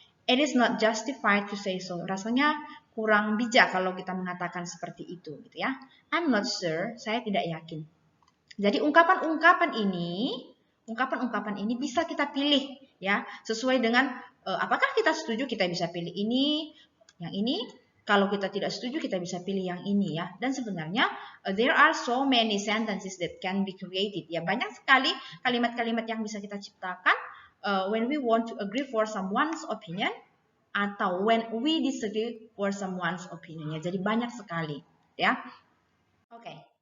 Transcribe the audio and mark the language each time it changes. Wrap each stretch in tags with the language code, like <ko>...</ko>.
<en>It is not justified to say so.</en> <id>Rasanya kurang bijak kalau kita mengatakan seperti itu, gitu ya.</id> <en>I'm not sure.</en> <id>Saya tidak yakin. Jadi ungkapan-ungkapan ini bisa kita pilih, ya, sesuai dengan apakah kita setuju, kita bisa pilih ini, yang ini. Kalau kita tidak setuju, kita bisa pilih yang ini, ya. Dan sebenarnya</id> <en>there are so many sentences that can be created.</en> <id>Ya, banyak sekali kalimat-kalimat yang bisa kita ciptakan</id> <en>when we want to agree for someone's opinion</en> <id>atau</id> <en>when we disagree for someone's opinion.</en> <id>Ya, jadi banyak sekali, ya. Oke.</id>